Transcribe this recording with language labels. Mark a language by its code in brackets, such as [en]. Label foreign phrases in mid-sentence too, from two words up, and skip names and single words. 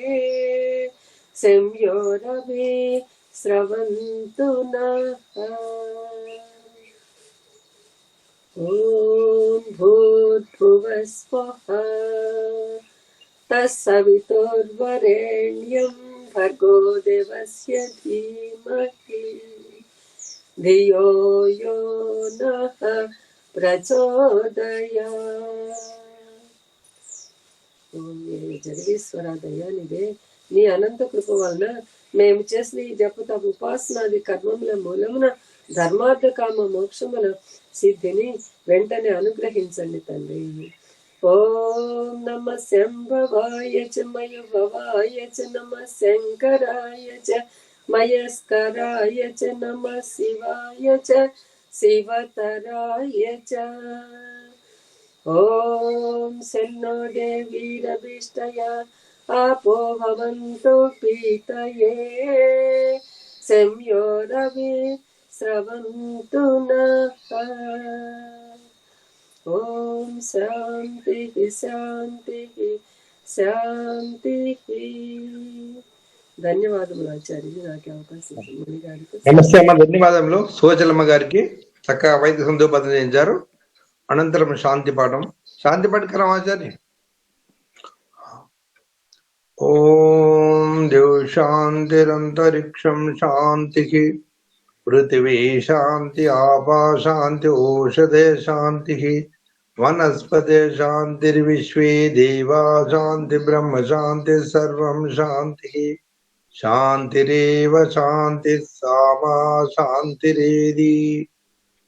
[sa] संयोरवे स्रवन्तु नः ॐ भूर्भुवस्वः तत्सवितुर्वरेण्यं भर्गो देवस्य धीमहि धियो यो नः [te] प्रचोदयात् జగదీశ్వర దయానిదే నీ అనంత కృప వలన మేము చేసిన ఈ జపతప ఉపాసనాది కర్మముల మూలమున ధర్మార్థ కామ మోక్షముల సిద్ధిని వెంటనే అనుగ్రహించండి తండ్రి. [sa] ఓం నమ శంభవాయ చ మయభవాయ చ నమ శంకరాయ చ మయస్కరాయ చ నమ శివాయ చ శివతరాయ చ. ఓం సన్నో దేవీరభీష్టయా आपो भवन्तु पीतये संयोरवे स्रवन्तु नः. ओम शान्तिः शान्तिः శాంతిః. [te] ధన్యవాదములు ఆచార్యులు నాకు అవకాశం ఇచ్చిన గారికి. నమస్తే అమ్మ, ధన్యవాదములు. సువచలమ్మ గారికి చక్కగా వైద్య సందోపాదన చేయించారు. అనంతరం శాంతి పాఠం. శాంతి పాఠకరం ఆచార్య. [sa] ఓం దేవ్ శాంతిరంతరిక్షం శాంతిః పృథివీ శాంతి ఆపా శాంతి ఓషధే శాంతిః వనస్పతే శాంతిర్విశ్వే దేవా శాంతి బ్రహ్మ శాంతి సర్వం శాంతిః శాంతిరేవ శాంతి సామా శాంతిరేది.